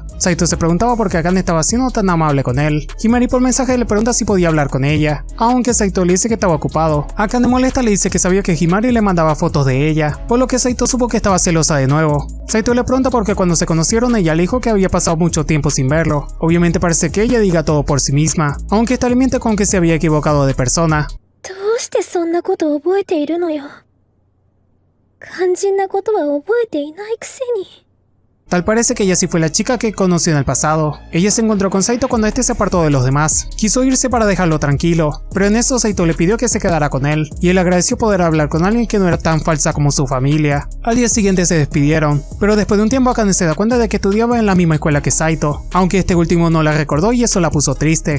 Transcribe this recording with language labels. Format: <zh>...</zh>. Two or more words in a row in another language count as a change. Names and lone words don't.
<es>Saito se preguntaba por qué Akane estaba siendo tan amable con él. Himari por mensaje le pregunta si podía hablar con ella, aunque Saito le dice que estaba ocupado. Akane molesta le dice que sabía que Himari le mandaba fotos de ella, por lo que Saito supo que estaba celosa de nuevo. Saito le pregunta porque cuando se conocieron ella le dijo que había pasado mucho tiempo sin verlo. Obviamente parece que ella diga todo por sí misma, aunque esta le miente con que se había equivocado de persona.</es> <ja>どうしてそんなことを覚えているのよ。肝心なことは覚えていないくせに。</ja> <es>Tal parece que ella sí fue la chica que conoció en el pasado. Ella se encontró con Saito cuando este se apartó de los demás. Quiso irse para dejarlo tranquilo, pero en eso Saito le pidió que se quedara con él, y él agradeció poder hablar con alguien que no era tan falsa como su familia. Al día siguiente se despidieron, pero después de un tiempo Akane se da cuenta de que estudiaba en la misma escuela que Saito, aunque este último no la recordó y eso la puso triste.</es>